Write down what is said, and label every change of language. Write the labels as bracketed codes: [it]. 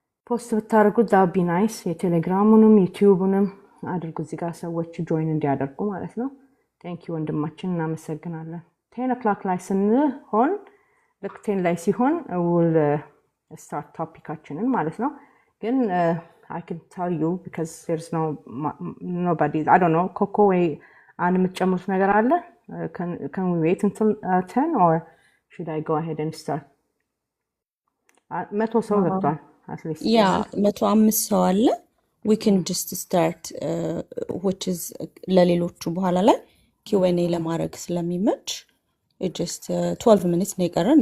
[am] ፖስት ብታረጉት [en] that would be nice። [am] የቴሌግራሙንም ዩቲዩብንም አድርጉ እዚህ ጋር ሰዎች ጆይን እንዲያደርጉ ማለት ነው። ቴንክ ዩ ወንድማችን እናመሰግናለን። 10 o'clock ላይ ስንሆን ልክ 10 ላይ ሲሆን [en] will start [am] ቶፒካችንን ማለት ነው። ግን [en] I can tell you because there's nobody, I don't know, [am] ኮኮ ወይ አንድ የምትጨምሩት ነገር አለ? [en] Can we wait until 10 or should I go ahead and start? [am] 100 ሰው ገብቷል [en] at least. [am] ያ 105 ሰው አለ። [en] we can just start which is [am] ለሌሎቹ በኋላ ላይ Q&A ለማድረግ ስለሚመች [en] it just 12 minutes [am] ነው የቀረን.